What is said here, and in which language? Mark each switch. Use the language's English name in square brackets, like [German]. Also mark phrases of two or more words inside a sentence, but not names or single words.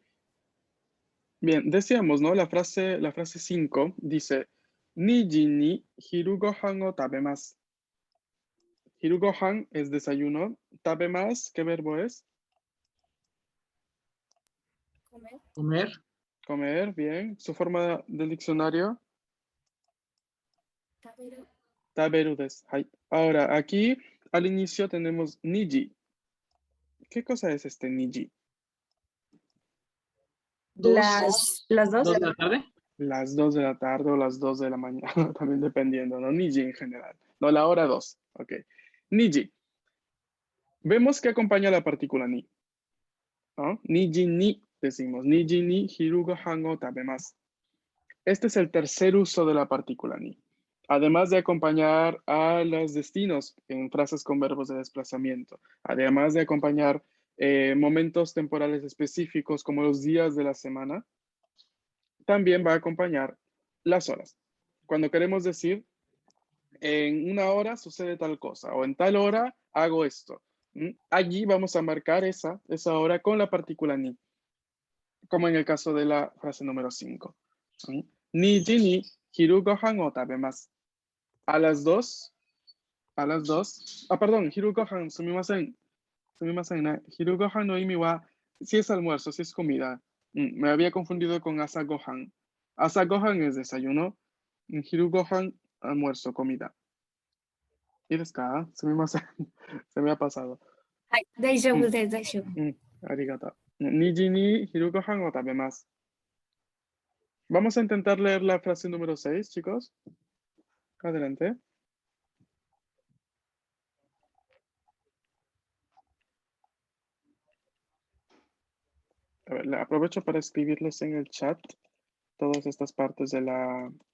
[Spanish] Bien, decíamos, ¿no? La frase 5 dice, [Japanese] 二時に昼ご飯を食べます. 昼ご飯 [Spanish] es desayuno. Tabemasu, ¿qué verbo es? Comer. Comer, bien. Su forma del diccionario. Taberu. [Japanese] 食べるです. [Spanish] Ahora, aquí al inicio tenemos niji. ¿Qué cosa es este niji? Las dos. 2 de la tarde. Las 2 de la tarde o las 2 de la mañana, también dependiendo, ¿no? Niji en general. No, la hora 2. Ok. Niji. Vemos que acompaña la partícula ni. ¿No? [Japanese] 二時に, [Spanish] decimos. [Japanese] 二時に昼ご飯を食べます. [Spanish] Este es el tercer uso de la partícula ni. Además de acompañar a los destinos en frases con verbos de desplazamiento. Además de acompañar momentos temporales específicos como los días de la semana. También va a acompañar las horas. Cuando queremos decir, en una hora sucede tal cosa, o en tal hora hago esto. Allí vamos a marcar esa hora con la partícula ni, como en el caso de la frase número 5. [Japanese] 二時に昼ご飯を食べます. [Spanish] A las 2. Perdón, [Japanese] 昼ご飯、すみません. 昼ご飯の意味は, [Spanish] si es almuerzo, si es comida. Me había confundido con [Japanese] 朝ご飯. 朝ご飯 [Spanish] es desayuno. [Japanese] 昼ご飯, [Spanish] almuerzo, comida. [Japanese] Yですか？すみません. [Spanish] Se me ha pasado. [Japanese] はい、大丈夫です、大丈夫。 arigato. 二時に昼ご飯を食べます. [Spanish] Vamos a intentar leer la frase número 6, chicos. Adelante. A ver, aprovecho para escribirles en el chat todas estas partes de la...